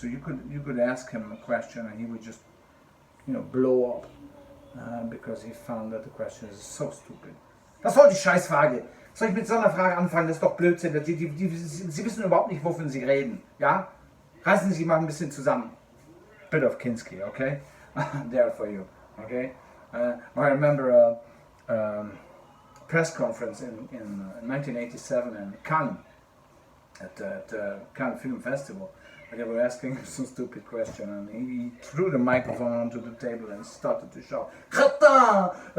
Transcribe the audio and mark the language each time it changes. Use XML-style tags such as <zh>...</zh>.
<en>So you could ask him a question and he would just blow up because he found that the question is so stupid.</en> <de>Das war die Scheißfrage. Soll ich mit so einer Frage anfangen? Das ist doch Blödsinn. Sie wissen überhaupt nicht, wovon Sie reden. Ja? Reißen Sie sich mal ein bisschen zusammen.</de> <en>Bit of Kinski, okay? There for you, okay? I remember a press conference in 1987 in Cannes, at the Cannes Film Festival. They were asking him some stupid question, and he threw the microphone onto the table and started to shout, "Crétin!</en>